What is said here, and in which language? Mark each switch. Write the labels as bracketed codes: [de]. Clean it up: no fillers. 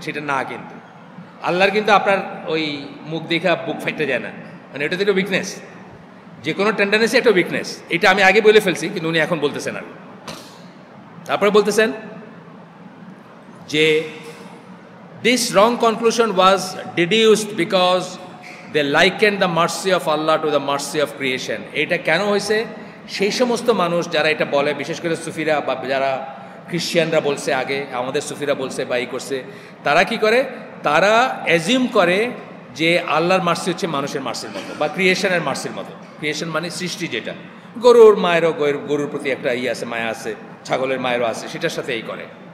[bn] সেটা না, কিন্তু আল্লাহর কিন্তু আপনার ওই মুখ দেখা বুক ফেটে যায় না, মানে এটা তো একটা উইকনেস। যে কোনো টেন্ডারনেসই একটা উইকনেস, এটা আমি আগে বলে ফেলছি, কিন্তু উনি এখন বলতেছেন। আর তারপরে বলতেছেন যে [en] this wrong conclusion was deduced because they likened the mercy of Allah to the mercy of creation. [bn] এটা কেন হয়েছে? সেই সমস্ত মানুষ যারা এটা বলে, বিশেষ করে সুফিরা বা যারা খ্রিশ্চিয়ানরা বলছে আগে, আমাদের সুফিরা বলছে বা এই করছে, তারা কি করে, তারা অ্যাজিউম করে যে আল্লাহর মার্সি হচ্ছে মানুষের মার্সির মতো বা ক্রিয়েশনের মার্সির মতো। ক্রিয়েশন মানে সৃষ্টি, যেটা গরুর মায়েরও গরুর প্রতি একটা আছে, মায়া আছে, ছাগলের মায়েরও আছে, সেটার সাথে এই করে।